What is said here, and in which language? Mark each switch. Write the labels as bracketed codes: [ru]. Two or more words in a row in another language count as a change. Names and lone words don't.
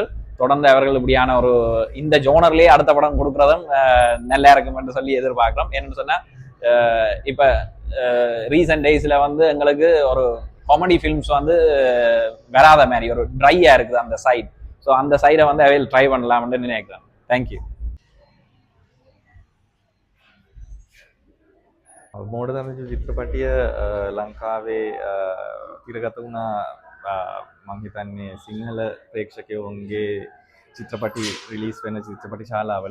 [ta] தொடர்ந்து அவர்கள் இப்படியான ஒரு இந்த ஜோனர்லேயே அடுத்த படம் கொடுக்குறதும் நல்லா இருக்கும் என்று சொல்லி எதிர்பார்க்குறோம். என்னென்னு சொன்னால் இப்போ [en] recent daysில் [ta] வந்து எங்களுக்கு ஒரு [en] comedy films [ta] வந்து வராத மாதிரி ஒரு ட்ரையாக இருக்குது அந்த சைட். ஸோ அந்த சைடை வந்து அவையில் ட்ரை பண்ணலாம்னு நினைக்கிறேன். [en] thank you. [si] මෝඩ දමජු චිත්‍රපටිය ලංකාවේ තිරගත වුණා. මං හිතන්නේ සිංහල ප්‍රේක්ෂකයෝන්ගේ චිත්‍රපටි රිලීස් වෙන චිත්‍රපටි ශාලාවල.